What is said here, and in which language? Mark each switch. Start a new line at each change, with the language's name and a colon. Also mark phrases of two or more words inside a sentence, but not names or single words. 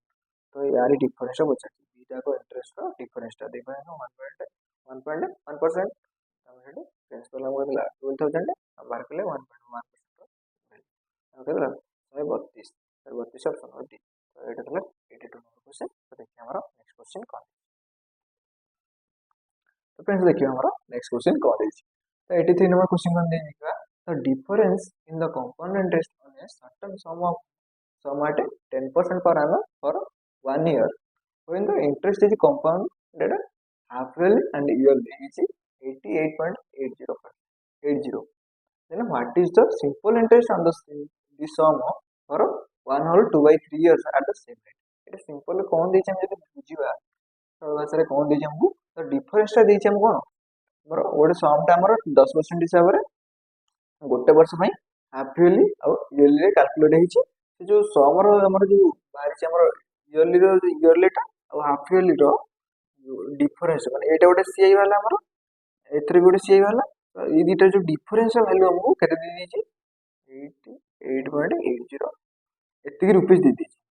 Odia: ତ ୟାର ଡିଫରେନ୍ସଟା ପଚାରୁଛି ଦୁଇଟାକ
English: interest difference difference
Odia: 1.1% ଆମେ ସେଠି ପ୍ରିନ୍ସିପାଲ ଆମକୁ ଥିଲା 12,000 ଆଉ ବାହାର କଲେ 1.1% କେତେ 132
English: option D.
Odia: ତ ଏଇଟା ଥିଲା 82 ନମ୍ବର କ୍ୱେଶ୍ଚନ୍। ତ ଦେଖିବା ଆମର
English: next question
Odia: କ'ଣ ତ ଫ୍ରେଣ୍ଡସ୍ ଦେଖିବା ଆମର
English: next question
Odia: କ'ଣ ଦେଇଛି ତ 83 ନମ୍ବର କ୍ୱେଶ୍ଚନ୍ କ'ଣ ଦେଇଛି ଦେଖିବା ତ
English: difference in the compound interest on a certain sum at 10% per annum for 1 year when the interest is compounded half yearly and yearly is 88.80%. Then what is the simple interest on the sum for 1 whole 2/3 years at the same rate?
Odia: এটা সিম্পল কোন ଦେଇଛି ଆମେ ଯଦି ବୁଝିବା ସରଳ ଭାଷାରେ কোন ଦେଇଛି ଆମକୁ ତ ଡିଫରେନ୍ସଟା ଦେଇଛି ଆମକୁ କ'ଣ ଆମର ଗୋଟେ ସମଟା ଆମର 10% ହିସାବରେ ଗୋଟେ ବର୍ଷ ପାଇଁ
English: half yearly
Odia: ଆଉ
English: yearly calculate
Odia: ହେଇଛି ସେ ଯେଉଁ ସମର ଆମର ଯେଉଁ ବାହାରିଛି ଆମର ଇୟରଲିଟା ଆଉ
English: half yearly difference
Odia: ମାନେ ଏଇଟା ଗୋଟେ ସିଆଇ ବାହାରିଲା ଆମର ଏଥିରେ ଗୋଟେ ସିଆଇ ବାହାରିଲା ତ ଏଇ ଦୁଇଟା ଯେଉଁ
English: difference value
Odia: ଆମକୁ କେତେ ଦେଇଦେଇଛି 88.80 ଏତିକି ରୁପିଜ୍ ଦେଇଦେଇଛି।